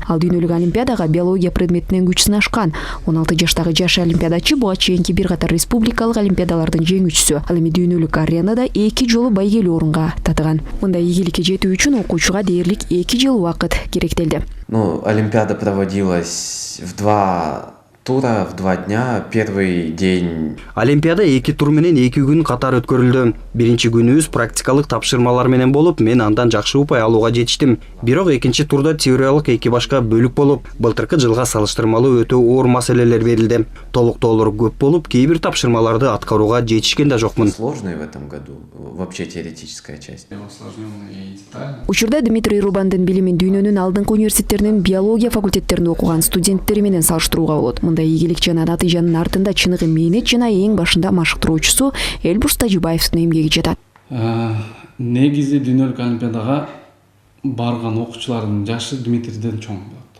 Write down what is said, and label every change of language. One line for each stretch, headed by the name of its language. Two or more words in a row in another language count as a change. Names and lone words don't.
Kyrgyz: Ал дүйнөлүк олимпиадага биология предметинен күч сынашкан. 16 жаштагы жаш олимпиадачы буга чейинки бир катар республикалык олимпиадалардын жеңүүчүсү. Ал эми дүйнөлүк аренада 2 жолу байгелүү орунга татыган. Мындай ийгиликке жетүү үчүн окуучуга дээрлик 2 жыл убакыт керектелди.
Russian: Олимпиада проводилась в 2 тура, в 2 дня. Первый день.
Kyrgyz: Олимпиада 2 тур менен 2 күн катар өткөрүлдү. Биринчи күнүбүз практикалык тапшырмалар менен болуп, мен андан жакшы упай алууга жетиштим. Бирок экинчи турда теориялык 2 башка бөлүк болуп, былтыркы жылга салыштырмалуу өтө оор маселелер берилди. Толуктоолор көп болуп, кээ бир тапшырмаларды аткарууга жетишкен да жокмун.
Russian: Сложный в этом году вообще теоретическая часть.
Kyrgyz: Учурда Дмитрий Рубандын билимин дүйнөнүн алдыңкы университеттеринин биология факультеттеринде окуган студенттери менен салыштырууга болот. Мындай ийгилик жана натыйжанын артында чыныгы мээнет жана эң башында машыктыруучусу Элбурс Тажибаевдин эмгеги жатат. Негизи дүйнөлүк олимпиадага барган окуучулардын жашы Дмитрийден чоң болот.